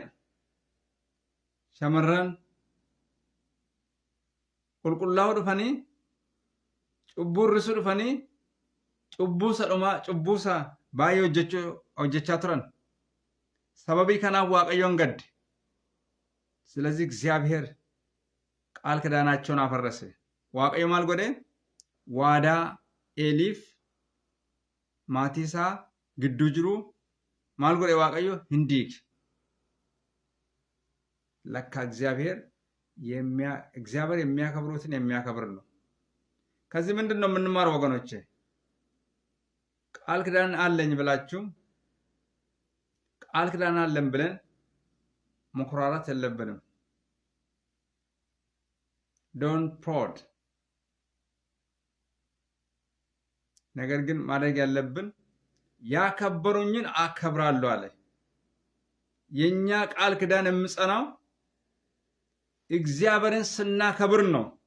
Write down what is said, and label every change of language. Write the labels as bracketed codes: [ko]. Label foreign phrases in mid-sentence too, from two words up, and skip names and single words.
[om] Shamarran qulqullaa'uu dhufanii cubbuu hir'isuu dhufanii cubbuusa baay'ee hojjechaa turan. Sababii kanaaf Waaqayyoon gadde. [am] ስለዚህ እግዚአብሔር ቃል ኪዳናቸውን አፈረሰ። [om] waaqayyo maal godhe? waadaa Eeliif maatiisa gidduu jiru maal godhe? waaqayyo hindiig [am] ለካ እግዚአብሔር የሚያከብሩትን የሚያከብር ነው። ከዚህ ምንድን ነው የምንማረው ወገኖቼ? ቃል ኪዳን አለኝ ብላችሁ ቃል ኪዳን አለን ብለን መኩራራት የለብንም። [en] don't proud። [am] ነገር ግን ማድረግ ያለብን ያከበሩኝን አከብራለሁ አለ። የኛ ቃል ኪዳን የምጸናው እግዚአብሔርን ስናከብር ነው።